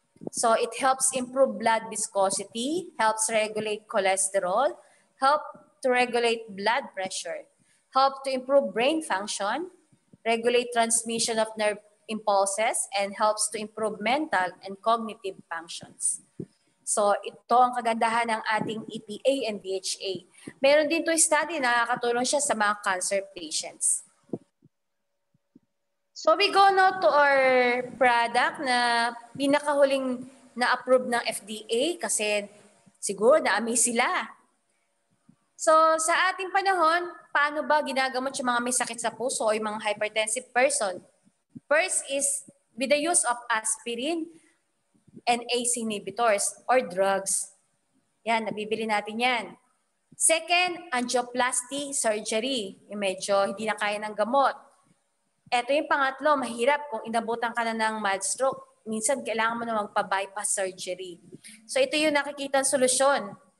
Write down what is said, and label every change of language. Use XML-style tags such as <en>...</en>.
<en>So it helps improve blood viscosity, helps regulate cholesterol, help to regulate blood pressure, help to improve brain function, regulate transmission of nerve impulses, and helps to improve mental and cognitive functions.</en> <tl>So ito ang kagandahan ng ating EPA and DHA. Meron din to study na nakakatulong siya sa mga cancer patients.</tl> <en>So we go now to our product</en> <tl>na pinakahuling na-approve ng FDA kasi siguro na-amaze sila. So sa ating panahon, paano ba ginagamot yung mga may sakit sa puso o yung mga hypertensive person?</tl> <en>First is with the use of aspirin and ACE inhibitors or drugs.</en> <tl>Yan, nabibili natin yan. Second, angioplasty surgery. Yung medyo hindi na kaya ng gamot. Ito yung pangatlo, mahirap kung inabutan ka na ng mild stroke. Minsan kailangan mo na magpa-bypass surgery. So ito yung nakikitang solusyon.</tl>